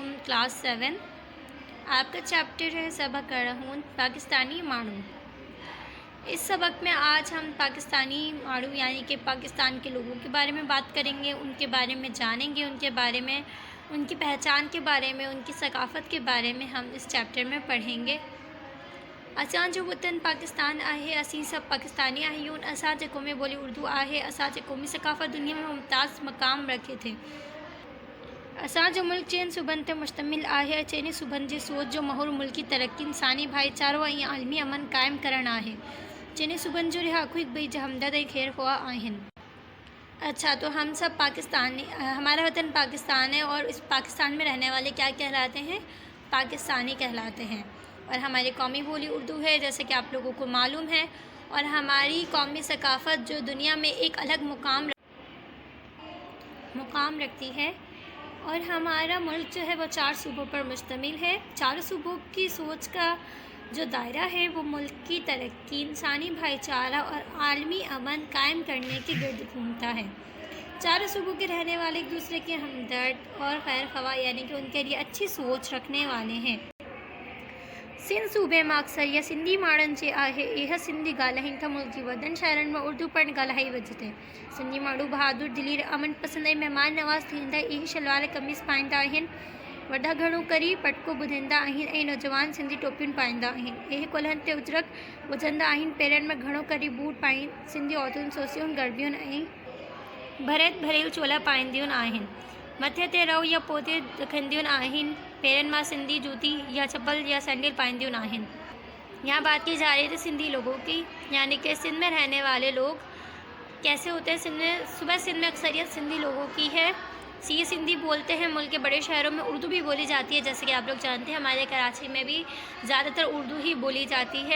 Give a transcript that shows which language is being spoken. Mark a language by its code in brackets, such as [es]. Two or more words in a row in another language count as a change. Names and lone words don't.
[ur] کلاس 7 آپ کا چیپٹر ہے سبق ارھون پاکستانی ماڑو. اس سبق میں آج ہم [sd] पाकिस्तानी माड़ू [ur] یعنی کہ پاکستان کے لوگوں کے بارے میں بات کریں گے، ان کے بارے میں جانیں گے، ان کے بارے میں، ان کی پہچان کے بارے میں، ان کی ثقافت کے بارے میں ہم اس چیپٹر میں پڑھیں گے. [sd] असां जो वतन पाकिस्तान आहे, असीं सब पाकिस्तानी आहियूं। असांजे क़ौमी ॿोली उर्दू आहे। असांजे क़ौमी सकाफ़त दुनिया में मुमताज़ मक़ाम रखे थे। असांजो मुल्क चइनि सूबनि ते मुश्तमिल आहे। चइनि सूबनि जी सोच जो महर मुल्की तरक्की, इंसानी भाईचारो ऐं आलमी अमन क़ाइमु करणु आहे। चइनि सूबनि जो रिहाकू हिक ॿिए जा हमदर्द ऐं ख़ैर ख़्वाह आहिनि। [ur] اچھا، تو ہم سب پاکستانی، ہمارا وطن پاکستان ہے اور اس پاکستان میں رہنے والے کیا کہلاتے ہیں? پاکستانی کہلاتے ہیں. اور ہماری قومی بولی اردو ہے، جیسے کہ آپ لوگوں کو معلوم ہے. اور ہماری قومی ثقافت جو دنیا میں ایک الگ مقام رکھتی ہے. اور ہمارا ملک جو ہے وہ 4 صوبوں پر مشتمل ہے. 4 صوبوں کی سوچ کا جو دائرہ ہے وہ ملک کی ترقی، انسانی بھائی چارہ اور عالمی امن قائم کرنے کے گرد گھومتا ہے. 4 صوبوں کے رہنے والے ایک دوسرے کے ہمدرد اور خیر خواہ یعنی کہ ان کے لیے اچھی سوچ رکھنے والے ہیں. [sd] सिंध सूबे में अक्सर या सिंधी माण्हुनि जे आहे। इहा सिंधी ॻाल्हाइनि था। मुल्क जी वॾनि शहरनि में उर्दू पिणु ॻाल्हाई वञे। सिंधी माण्हू बहादुर, दिलीर, अमन पसंद ऐं महिमान नवाज़ थींदा। इहे शलवार कमीज़ पाईंदा आहिनि। वॾा घणो करे पटको ॿुधंदा आहिनि ऐं नौजवान सिंधी टोपियूं पाईंदा आहिनि। इहे कुल्हनि ते उजरक विझंदा आहिनि। पेरनि में घणो करे बूट पाईनि। सिंधी औरतूं सोसियूं, गरबियुनि ऐं भरियल चोला पाईंदियूं आहिनि। मथे ते रओ या पोते रखंदियूं आहिनि। पेरनि मां सिंधी जूती या चप्पल या सैंडल पाईंदियूं आहिनि। [ur] یہاں بات کی جا رہی تھی سندھی لوگوں کی، یعنی کہ سندھ میں رہنے والے لوگ کیسے ہوتے ہیں. سندھ میں اکثریت سندھی لوگوں کی ہے. یہ سندھی بولتے ہیں. ملک کے بڑے شہروں میں اردو بھی بولی جاتی ہے، جیسے کہ آپ لوگ جانتے ہیں. ہمارے کراچی میں بھی زیادہ تر اردو ہی بولی جاتی ہے.